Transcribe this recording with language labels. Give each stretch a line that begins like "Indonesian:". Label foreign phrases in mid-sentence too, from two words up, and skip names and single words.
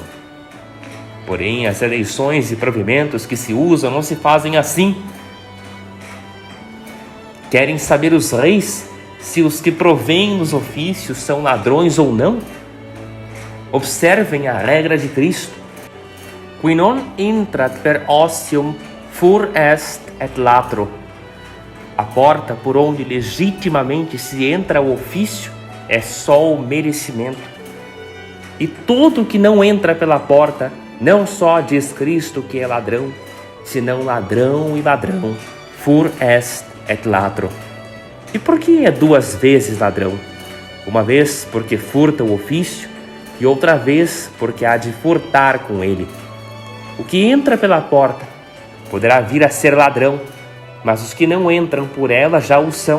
Portuguese: Porém, as eleições e provimentos que se usam não se fazem assim. Querem saber os reis se os que provêm nos ofícios são ladrões ou não? Observem a regra de Cristo.
Latin: Qui non intrat per otium fur est et latro.
Portuguese: A porta por onde legitimamente se entra ao ofício é só o merecimento. E todo que não entra pela porta, não só diz Cristo que é ladrão, senão ladrão e ladrão.
Latin: Fur est et latro.
Portuguese: E por que é duas vezes ladrão? Uma vez porque furta o ofício, e outra vez porque há de furtar com ele. O que entra pela porta poderá vir a ser ladrão, mas os que não entram por ela já o são.